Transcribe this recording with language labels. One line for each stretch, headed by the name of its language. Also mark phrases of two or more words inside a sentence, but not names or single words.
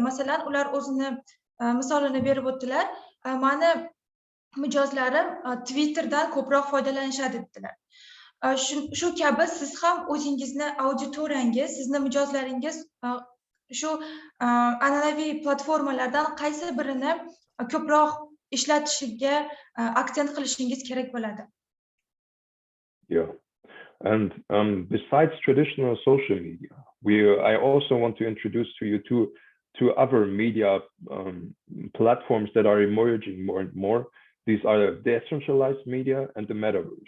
Uzbek: Masalan, ular o'zini misolini berib o'tdilar. Meni mijozlarim Twitterdan ko'proq foydalanishadi dedilar. Shu kabi siz ham o'zingizni auditoriyangiz, sizni mijozlaringiz shu an'anaviy platformalardan qaysi birini ko'proq ishlatishiga aksent qilishingiz kerak bo'ladi.
English: Yeah. And besides traditional social media, I also want to introduce to you two other media platforms that are emerging more and more. These are decentralized media and the metaverse.